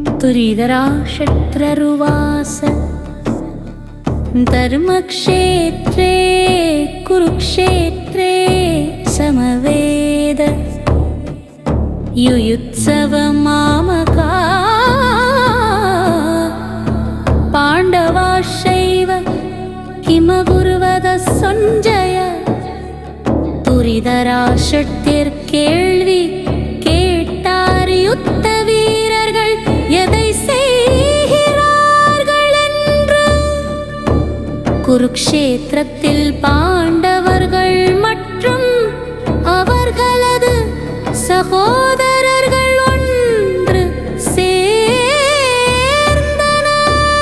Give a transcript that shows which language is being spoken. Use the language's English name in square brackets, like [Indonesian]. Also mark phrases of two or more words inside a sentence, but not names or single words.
[Sanskrit] दुरिधराशत्ररुवास धर्मक्षेत्रे कुरुक्षेत्रे समवेद युयुत्सवमामका पाण्डवाश्चैव किमकुर्वत सञ्जय [Tamil] துரிதராஷ்டிரர்கேள்வி கேட்டார் யுத்த வீரர்கள் எதை செய்கிறார்கள் என்று. குருக்ஷேத்திரத்தில் பாண்டவர்கள் மற்றும் அவர்களது சகோதரர்கள் ஒன்று சேர்ந்தனர்.